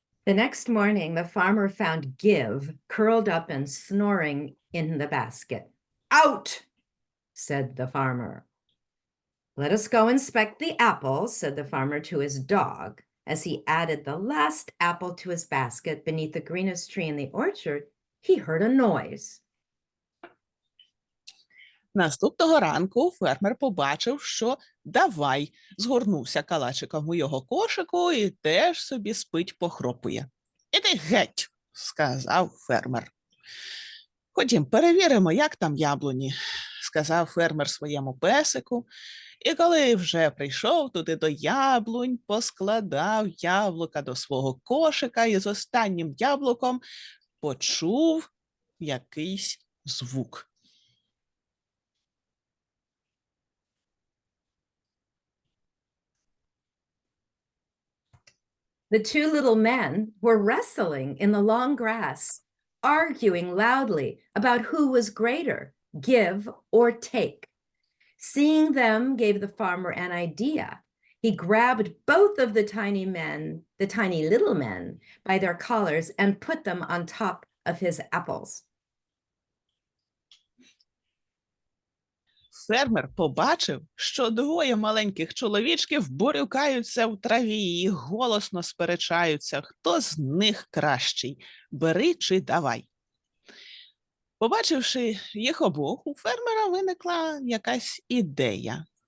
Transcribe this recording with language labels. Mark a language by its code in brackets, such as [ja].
[en] The next morning, the farmer found Give curled up and snoring in the basket. Out, said the farmer. Let us go inspect the apples, said the farmer to his dog. As he added the last apple to his basket beneath the greenest tree in the orchard, he heard a noise. [uk] Наступного ранку фермер побачив, що давай згорнувся калачиком у його кошику і теж собі спить, похропує. «Іди геть», – сказав фермер. «Ходім, перевіримо, як там яблуні», – сказав фермер своєму песику. І коли вже прийшов туди до яблунь, поскладав яблука до свого кошика і з останнім яблуком почув якийсь звук. [en] The two little men were wrestling in the long grass, arguing loudly about who was greater, give or take. Seeing them gave the farmer an idea. He grabbed both of the tiny little men, by their collars and put them on top of his apples. [uk] Фермер побачив, що двоє маленьких чоловічків борюкаються в траві і голосно сперечаються, хто з них кращий – бери чи давай. Побачивши їх обох, у фермера виникла якась ідея.